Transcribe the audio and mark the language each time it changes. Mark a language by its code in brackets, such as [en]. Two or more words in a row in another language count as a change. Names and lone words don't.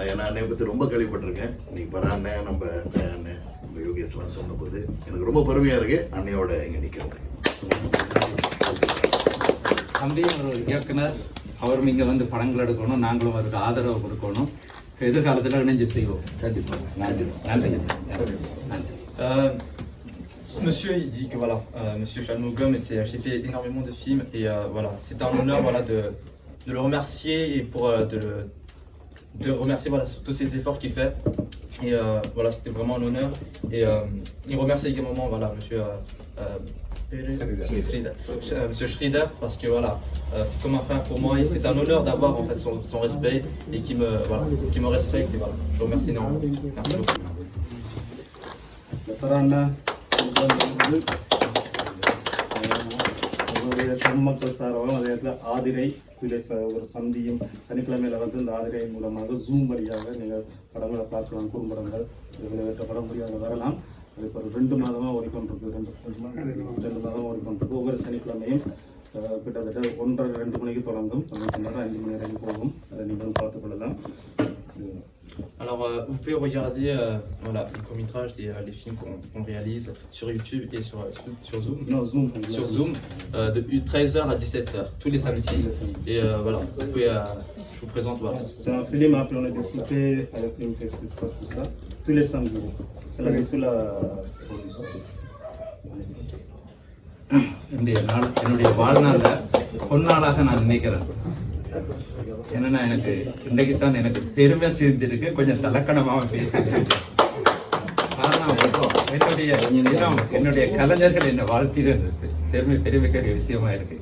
[ta] ஏன்னா அன்னையை பற்றி ரொம்ப கேள்விப்பட்டிருக்கேன். இன்னைக்கு பர அண்ணன், நம்ம அண்ணன், நம்ம யோகேஷ்லாம் சொன்னபோது எனக்கு ரொம்ப பெருமையாக இருக்குது அன்னையோட இங்கே நிற்கிறது. தம்பி ஒரு இயக்குனர், அவரும் இங்கே வந்து படங்கள் எடுக்கணும், நாங்களும் அவருக்கு ஆதரவு கொடுக்கணும். எதிர்காலத்தில் இணைஞ்சு செய்வோம். கண்டிப்பாக. நன்றி. நன்றி. நன்றி. [fr] Monsieur, il dit que voilà, Monsieur Shanmugam, j'ai fait énormément de films et voilà, c'est un honneur voilà, de le remercier et pour de remercier voilà, tous ces efforts qu'il fait. Et voilà, c'était vraiment un honneur. Et il remercie également voilà, Monsieur Schrieder parce que voilà, c'est comme un frère pour moi et c'est un honneur d'avoir en fait son respect et qui me respecte. Et voilà, je vous remercie énormément. Merci beaucoup. பொதுமக்கள் சார்பாக அதே நேரத்தில் ஆதிரை ஒரு சந்தியும் சனிக்கிழமையில் வந்து இந்த ஆதிரை மூலமாக ஜூம் வழியாக நீங்கள் படங்களை பார்க்கலாம். குறும்படங்கள் வெளியிட்ட படம் முடியாத வரலாம். அது இப்போ ஒரு 2 மாதமாக ஓடிக்கொண்டிருக்கு. 2 மாதம் ஓடிக்கொண்டிருக்கு. ஒவ்வொரு சனிக்கிழமையும் கிட்டத்தட்ட 1:30-2 மணிக்கு தொடங்கும். 5 மணி வரைக்கும் போகும். அதை நீங்களும் பார்த்துக்கொள்ளலாம். Alors, vous pouvez regarder voilà, les courts-métrages, les films qu'on réalise sur YouTube et sur Zoom. Non, Zoom. Sur Zoom, de 13h à 17h, tous les samedis. Et voilà, vous pouvez, je vous présente. Voilà. C'est un film, après on a discuté avec une qu'est-ce qui se passe, tout ça, tous les samedis. C'est la mission la production. [ta] என்னுடைய வாழ்நாளில் பொன்னாளாக நான் நினைக்கிறேன். என்னன்னா எனக்கு இன்றைக்கு தான் எனக்கு பெருமை சேர்ந்திருக்கு. கொஞ்சம் தலக்கணமாக பேசிட்டு காரணம் என்னுடைய கலைஞர்கள் என்னை வாழ்த்திட்டு இருந்தது பெருமைக்குரிய விஷயமா இருக்கு.